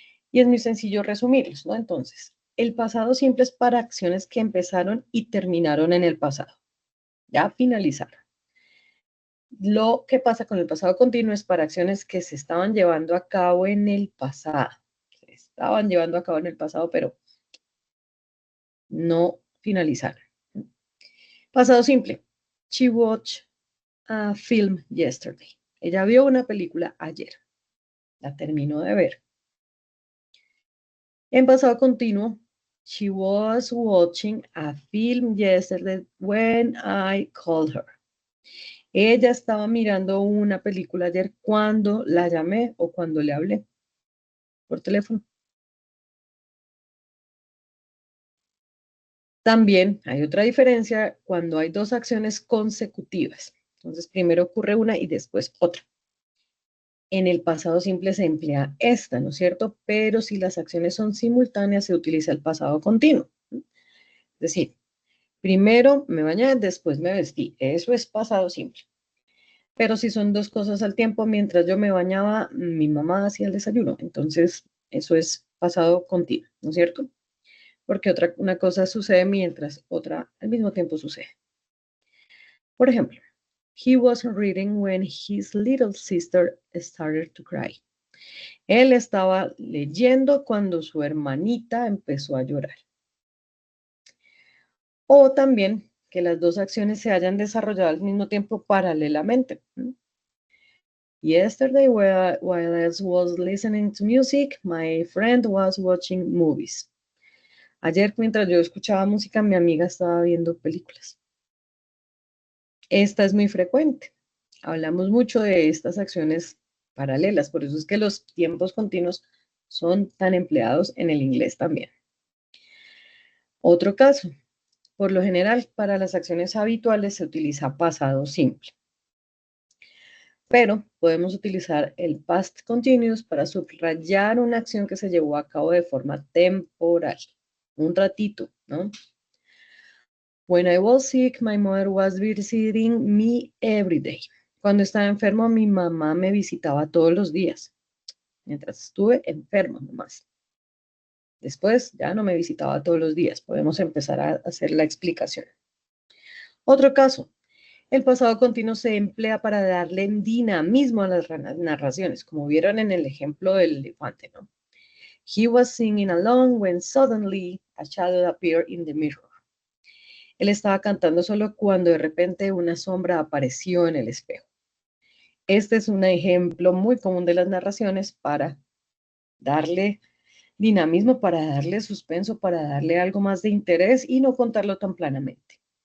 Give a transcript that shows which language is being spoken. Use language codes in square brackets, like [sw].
[es] Y es muy sencillo resumirlos, ¿no? Entonces, el pasado simple es para acciones que empezaron y terminaron en el pasado. Ya finalizaron. Lo que pasa con el pasado continuo es para acciones que se estaban llevando a cabo en el pasado. Se estaban llevando a cabo en el pasado, pero no finalizaron. Pasado simple. [en] She watched a film yesterday. [es] Ella vio una película ayer. La terminó de ver. En pasado continuo, [en] she was watching a film yesterday when I called her. [es] Ella estaba mirando una película ayer cuando la llamé o cuando le hablé por teléfono. También hay otra diferencia cuando hay dos acciones consecutivas. Entonces, primero ocurre una y después otra. En el pasado simple se emplea esta, ¿no es cierto? Pero si las acciones son simultáneas, se utiliza el pasado continuo. Es decir, primero me bañé, después me vestí. Eso es pasado simple. Pero si son dos cosas al tiempo, mientras yo me bañaba, mi mamá hacía el desayuno. Entonces, eso es pasado continuo, ¿no es cierto? Porque una cosa sucede mientras otra al mismo tiempo sucede. Por ejemplo, [en] he was reading when his little sister started to cry. [es] Él estaba leyendo cuando su hermanita empezó a llorar. O también que las dos acciones se hayan desarrollado al mismo tiempo paralelamente. [en] Yesterday, while I was listening to music, my friend was watching movies. [es] Ayer, mientras yo escuchaba música, mi amiga estaba viendo películas. Esta es muy frecuente. Hablamos mucho de estas acciones paralelas, por eso es que los tiempos continuos son tan empleados en el inglés también. Otro caso, por lo general, para las acciones habituales se utiliza pasado simple. Pero podemos utilizar el past continuous para subrayar una acción que se llevó a cabo de forma temporal, un ratito, ¿no? [en] When I was sick, my mother was visiting me every day. [es] Cuando estaba enfermo, mi mamá me visitaba todos los días. Mientras estuve enfermo nomás. Después ya no me visitaba todos los días. Podemos empezar a hacer la explicación. Otro caso. El pasado continuo se emplea para darle dinamismo a las narraciones, como vieron en el ejemplo del elefante, ¿no? [en] He was singing along when suddenly a shadow appeared in the mirror. [es] Él estaba cantando solo cuando de repente una sombra apareció en el espejo. Este es un ejemplo muy común de las narraciones para darle dinamismo, para darle suspenso, para darle algo más de interés y no contarlo tan planamente.